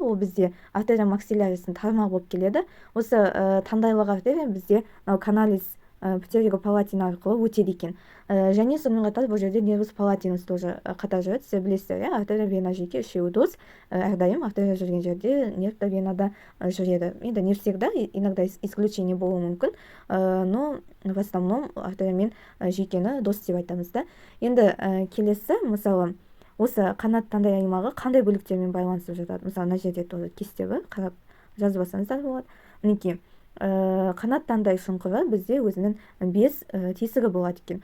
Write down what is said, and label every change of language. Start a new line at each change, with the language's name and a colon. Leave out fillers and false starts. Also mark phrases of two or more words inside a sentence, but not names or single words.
Kazakh: Ол бізде артерия максилярисінің тармағы болып келеді. Осы таңдайлық артерия бізде
Latin: canalis pterygopalatina
Kazakh: арқылы өтеді екен. Және сонымен қатар бұл жерде
Latin: nervus palatinus
Kazakh: тоже қатар жүреді. Сіздер білесіздер, артерия вена жеке үшеуі дос. Әрдайым артерия жүрген жерде нерв та венада жүреді.
Russian: Енді не всегда, иногда исключение
Kazakh: болуы мүмкін,
Russian: но в основном
Kazakh: артерия мен жекені дос деп айтамыз да. Енді келесі, мысалы, осы қанат таңдай аймағы қандай бөліктермен байланысып жатады? Мысалы, мына жерде тоже кесте бар, қарап жазып алсаңыздар болады. Мінекей қанаттандай шұңқыры бізде өзінің 5 тесігі болады екен.